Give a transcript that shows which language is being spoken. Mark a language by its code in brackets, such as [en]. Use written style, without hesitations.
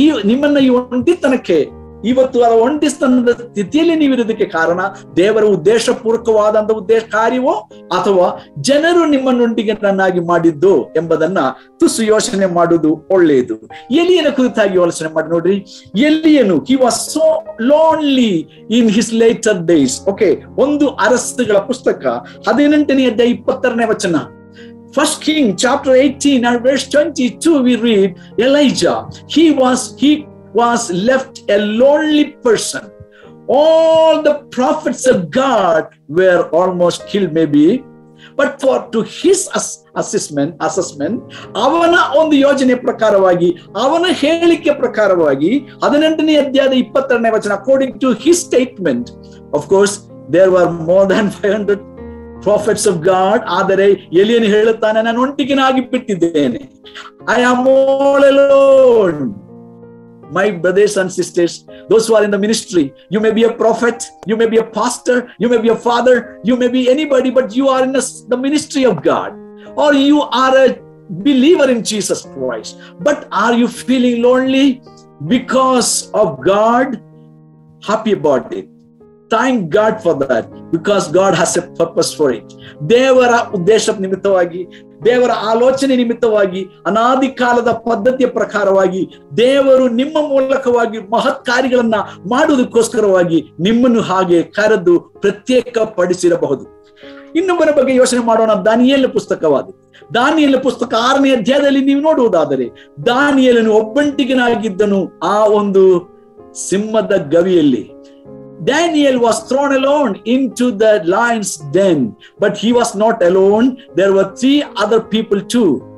[kn] ನಿಮ್ಮನ್ನ ಈ ಒಂಟಿತನಕ್ಕೆ, ಇವತ್ತು ಆ ಒಂಟಿತನದ ಸ್ಥಿತಿಯಲ್ಲಿ ನೀವಿರೋದಕ್ಕೆ ಕಾರಣ ದೇವರ ಉದ್ದೇಶಪೂರ್ವಕವಾದಂತ ಕಾರ್ಯವೋ ಅಥವಾ ಜನರು ನಿಮ್ಮನ್ನೊಂಟಿಗನಾಗಿ ಮಾಡಿದ್ದು ಎಂಬುದನ್ನ ತುಸು ಯೋಚನೆ ಮಾಡುವುದು ಒಳ್ಳೆಯದು. ಎಲಿಯನ ಕುರಿತಾಗಿ ಯೋಚನೆ ಮಾಡಿ ನೋಡ್ರಿ. [en] ಎಲಿಯನು, he was so lonely in his later days. [kn] Okay, ಒಂದು ಅರಸುಗಳ ಪುಸ್ತಕ 18ನೇ ಅಧ್ಯಾಯ 22ನೇ ವಚನ. [en] First King chapter 18 and verse 22 we read, Elijah, he was left a lonely person. All the prophets of God were almost killed maybe, but to his assessment, [kn] ಅವನ ಒಂದು ಯೋಜನೆ ಪ್ರಕಾರವಾಗಿ, ಅವನ ಹೇಳಿಕೆ ಪ್ರಕಾರವಾಗಿ 18ನೇ ಅಧ್ಯಾಯದ 22ನೇ ವಚನ, [en] according to his statement, of course there were more than 500 prophets of God. [kn] ಆದರೆ ಎಲಿಯನು ಹೇಳುತ್ತಾನೆ, ನಾನು ಒಂಟಿಗನಾಗಿ ಬಿಟ್ಟಿದ್ದೇನೆ. [en] I am all alone. My brothers and sisters, those who are in the ministry, you may be a prophet, you may be a pastor, you may be a father, you may be anybody, but you are in the ministry of God, or you are a believer in Jesus Christ. But are you feeling lonely because of God? Happy about it. Thank God for that, because God has a purpose for it. [kn] ದೇವರ ಉದ್ದೇಶ ನಿಮಿತ್ತವಾಗಿ, ದೇವರ ಆಲೋಚನೆ ನಿಮಿತ್ತವಾಗಿ, ಅನಾದಿ ಕಾಲದ ಪದ್ಧತಿಯ ಪ್ರಕಾರವಾಗಿ ದೇವರು ನಿಮ್ಮ ಮೂಲಕವಾಗಿ ಮಹತ್ ಕಾರ್ಯಗಳನ್ನ ಮಾಡುವುದಕ್ಕೋಸ್ಕರವಾಗಿ ನಿಮ್ಮನ್ನು ಹಾಗೆ ಕರೆದು ಪ್ರತ್ಯೇಕ ಪಡಿಸಿರಬಹುದು. ಇನ್ನೊಬ್ಬರ ಬಗ್ಗೆ ಯೋಚನೆ ಮಾಡೋಣ. ದಾನಿಯೇಲನ ಪುಸ್ತಕವಾದ ದಾನಿಯೇಲನ ಪುಸ್ತಕ 6ನೇ ಅಧ್ಯಾಯದಲ್ಲಿ ನೀವು ನೋಡುವುದಾದರೆ, ದಾನಿಯೇಲನು ಒಬ್ಬಂಟಿಗನಾಗಿದ್ದನು ಆ ಒಂದು ಸಿಂಹದ ಗವಿಯಲ್ಲಿ. [en] Daniel was thrown alone into the lion's den, but he was not alone. There were 3 other people too.